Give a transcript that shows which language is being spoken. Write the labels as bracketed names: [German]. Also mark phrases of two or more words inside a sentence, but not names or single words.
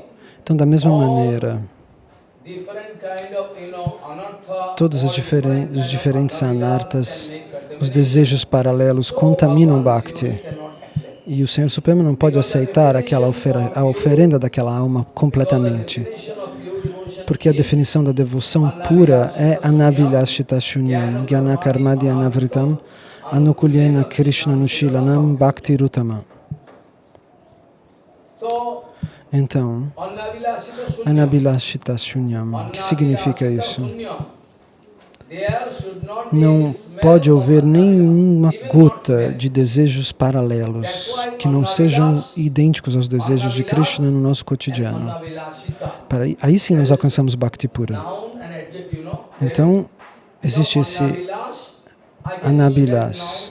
[Portuguese] Então, da mesma maneira, todos os diferentes anartas, os desejos paralelos contaminam Bhakti. E o Senhor Supremo não pode aceitar a oferenda daquela alma completamente. Porque a definição da devoção pura é [Sanskrit] अन्याभिलाषिता शून्यं ज्ञान कर्मादि अनावृतम् आनुकूल्येन कृष्ण अनुशीलनं भक्तिः उत्तमा. Então, अन्याभिलाषिता शून्यं, [Portuguese] o que significa isso? Não pode haver nenhuma gota de desejos paralelos que não sejam idênticos aos desejos de Krishna no nosso cotidiano. Aí sim nós alcançamos Bhakti pura. Então, existe esse Anabhilas.